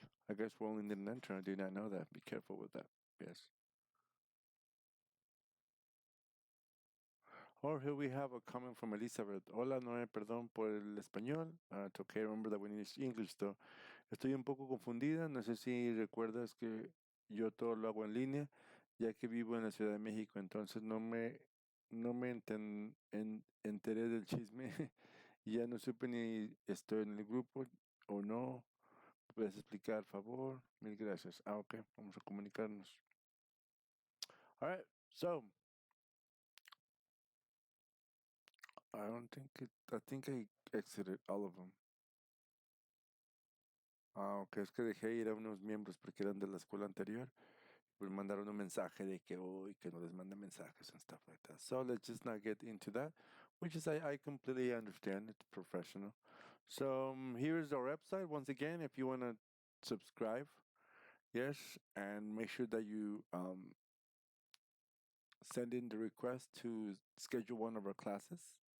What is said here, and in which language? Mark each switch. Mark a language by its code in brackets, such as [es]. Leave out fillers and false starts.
[en] I guess we only need an enter. I did not know that. Be careful with that. Yes. Or here we have a comment from Elizabeth. [es] Hola, Noé, perdón por el español. [en] It's okay, remember that we need English though. [es] Estoy un poco confundida. No sé si recuerdas que yo todo lo hago en línea, ya que vivo en la Ciudad de México. Entonces no me enteré del chisme. Y ya no supe ni estoy en el grupo o no. ¿Puedes explicar, por favor? Mil gracias. Ok, vamos a comunicarnos. [en] All right, so I don't think it. I think I exited all of them. [es] Ok, es que dejé ir a unos miembros porque eran de la escuela anterior. Pues mandaron un mensaje de que hoy que no les mande mensajes [en] and stuff like that. So let's just not get into that, which is I completely understand. It's professional. So here's our website once again. If you want to subscribe, yes, and make sure that you send in the request to schedule one of our classes and hire me.